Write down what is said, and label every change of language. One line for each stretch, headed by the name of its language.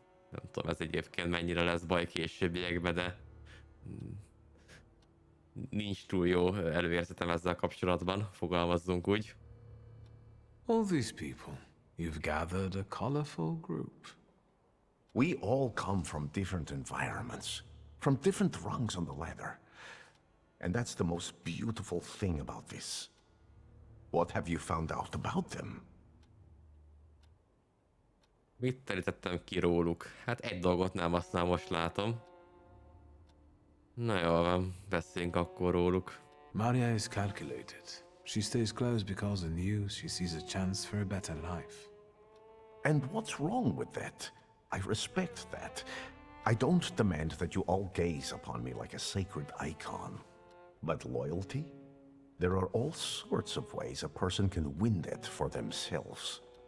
Hungarian: Nem tudom, ez egyébként mennyire lesz baj későbbiekben, de nincs túl jó előérzetem ezzel kapcsolatban, fogalmazzunk úgy.
English: All these people, you've gathered a colorful group. We all come from different environments, from different rungs on the ladder. And that's the most beautiful thing about this. What have you found out about them?
Hungarian: Mit terítettem ki róluk? Hát egy dolgot nem, azt már most látom. Na jól van, beszéljünk akkor róluk.
English: Maria is calculated. She stays close because in you she sees a chance for a better life. And what's wrong with that? I respect that. I don't demand that you all gaze upon me like a sacred icon. But loyalty? There are all sorts of ways a person can win that for themselves.